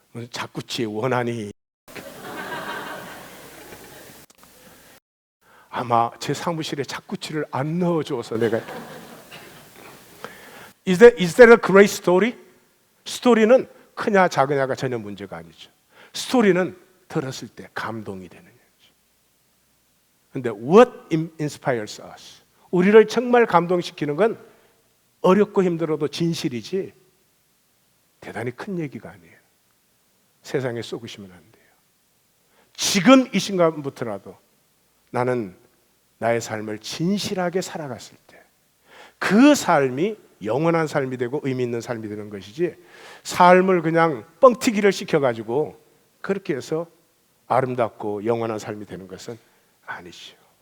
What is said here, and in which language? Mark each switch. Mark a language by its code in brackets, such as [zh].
[ko] 자쿠지의 원한이 아마 제 사무실에 자쿠지를 안 넣어줘서 내가 [en] Is that a great story? [ko] 스토리는 크냐 작으냐가 전혀 문제가 아니죠. 스토리는 들었을 때 감동이 되는 거죠. 근데 [en] what inspires us? [ko] 우리를 정말 감동시키는 건 어렵고 힘들어도 진실이지 대단히 큰 얘기가 아니에요. 세상에 쏘으시면 안 돼요. 지금 이 순간부터라도 나는 나의 삶을 진실하게 살아갔을 때 그 삶이 영원한 삶이 되고 의미 있는 삶이 되는 것이지, 삶을 그냥 뻥튀기를 시켜가지고 그렇게 해서 아름답고 영원한 삶이 되는 것은 아니죠.